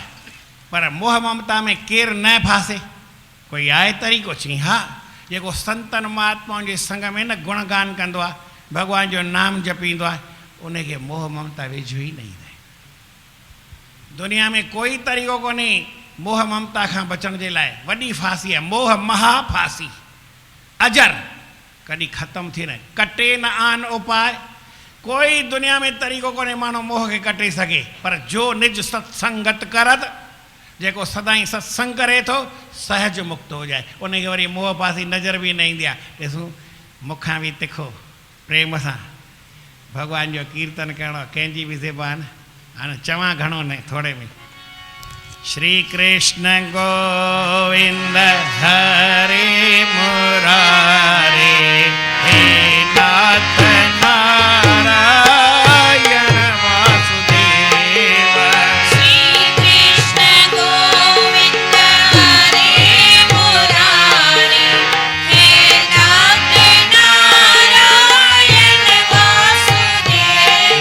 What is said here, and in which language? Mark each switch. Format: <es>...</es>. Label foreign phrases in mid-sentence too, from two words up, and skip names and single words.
<sd>पर मोह ममता में केरु न फासे कोई आहे तरीक़ो चई हा जेको संतनि महात्माउनि जे संग में न गुणगान कंदो आहे भॻवान जो नाम जपींदो आहे उनखे मोह ममता वेझो ई न ईंदा आहिनि दुनिया में कोई तरीक़ो कोन्हे मोह ममता खां बचण जे लाइ वॾी फासी आहे</sd> <hi>मोह महा फासी अजर</hi> <sd>कॾहिं ख़तमु थी न कटे न आन उपाय कोई दुनिया में तरीक़ो कोन्हे माण्हू मोह खे कटे सघे</sd> <hi>पर जो निज सत्संगत करत</hi> <sd>जेको सदाईं सत्संग करे थो</sd> <hi>सहज मुक्त हो जाए</hi> <sd>उनखे वरी मोह पासी नज़र बि न ईंदी आहे ॾिसूं मूंखां बि तिखो प्रेम सां भॻवान जो कीर्तन करिणो कंहिंजी बि ज़बान हाणे चवां घणो न थोरे में श्री कृष्ण गोविंद हरे मुरारे हे नाथ नारायण वासुदेव श्री कृष्ण गोविंद हरे मुरारी हे नाथ नारायण वासुदेव</sd>